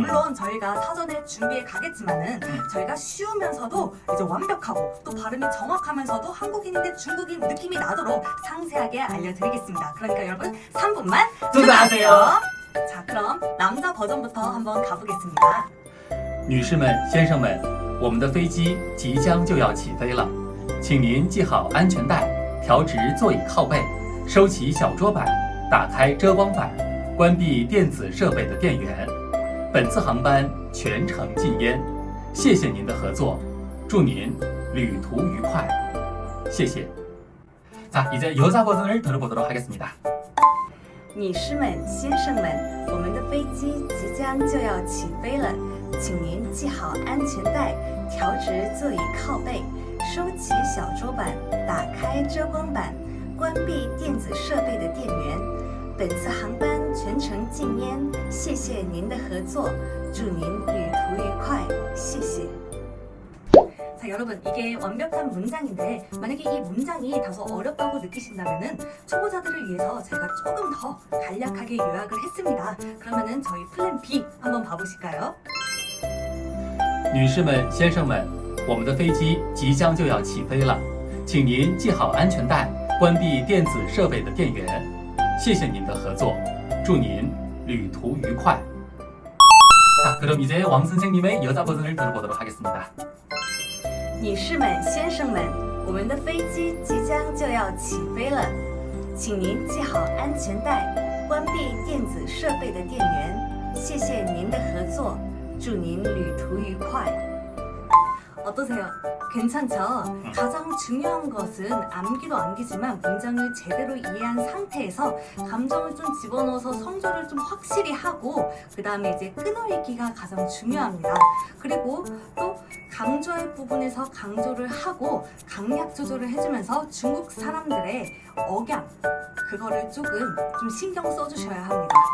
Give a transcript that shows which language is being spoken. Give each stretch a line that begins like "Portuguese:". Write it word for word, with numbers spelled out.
Korean: 물론 저희가 사전에 준비해 가겠지만은 음. 저희가 쉬우면서도 이제 완벽하고 또 발음이 정확하면서도 한국인인데 중국인 느낌이 나도록 상세하게 알려드리겠습니다. 그러니까 여러분 삼 분만 투자하세요. 자, 그럼 남자 버전부터 한번 가보겠습니다.
Chinese: 女士们、先生们，我们的飞机即将就要起飞了，请您系好安全带，调直座椅靠背，收起小桌板，打开遮光板，关闭电子设备的电源。本次航班全程禁烟，谢谢您的合作，祝您旅途愉快，谢谢。
Korean: 자이제여자버전을들어보도록하겠습니다
Chinese: 女士们、先生们，我们的飞机即将就要起飞了，请您系好安全带，调直座椅靠背，收起小桌板，打开遮光板，关闭电子设备的电源。本次航班全程禁烟，谢谢您的合作，祝您旅途愉快，谢谢。
Korean: 자, 여러분 이게 완벽한 문장인데 만약에 이 문장이 다소 어렵다고 느끼신다면은 초보자들을 위해서 제가 조금 더 간략하게 요약을 했습니다. 그러면은 저희 플랜 B 한번 봐보실까요?
Chinese: 女士们、先生们，我们的飞机即将就要起飞了，请您系好安全带，关闭电子设备的电源。谢谢您的合作，祝您旅途愉快。
Korean: 자그럼이제왕선생님의여자버전을들어보도록하겠습니다
Chinese: 女士们、先生们，我们的飞机即将就要起飞了，请您系好安全带，关闭电子设备的电源。谢谢您的合作，祝您旅途愉快。
Korean: 어떠세요? 괜찮죠? 가장 중요한 것은 암기도 암기지만 문장을 제대로 이해한 상태에서 감정을 좀 집어넣어서 성조를 좀 확실히 하고 그 다음에 이제 끊어읽기가 가장 중요합니다. 그리고 또 강조할 부분에서 강조를 하고 강약 조절을 해주면서 중국 사람들의 억양 그거를 조금 좀 신경 써주셔야 합니다.